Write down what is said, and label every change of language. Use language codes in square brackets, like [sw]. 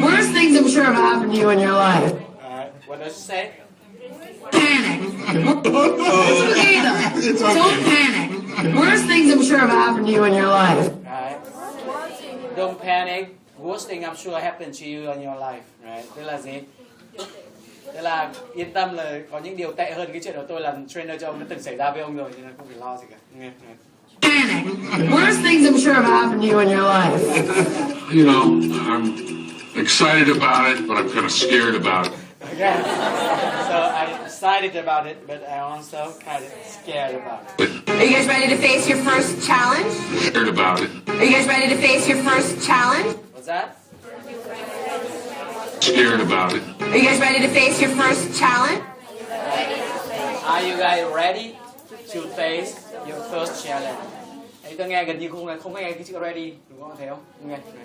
[en] Worst things I'm sure have happened to you in your life. Alright, what does she say? Panic. It's okay though. Don't panic. Worst things I'm sure have happened to you in your life. Right? Don't panic. Worst thing I'm sure happened to you in your life. Right? [vi] Tức là gì? Tức là yên tâm là có những điều tệ hơn cái chuyện của tôi làm trainer cho ông nó từng xảy ra với ông rồi, cho nên không phải lo gì cả. Nghe. [en] Panic. Worst things I'm sure have happened to you in your life. You know, I'm excited about it, but I'm kind of scared about it. Okay. So I'm excited about it, but I'm also kind of scared about it. Are you guys ready to face your first challenge? Scared about it. Are you guys ready to face your first challenge? What's that? Scared about it. Are you guys ready to face your first challenge? Are you guys ready to face your first challenge? [vi] Đấy, tôi nghe gần như không nghe cái chữ ready, đúng không? Thấy không? Nghe.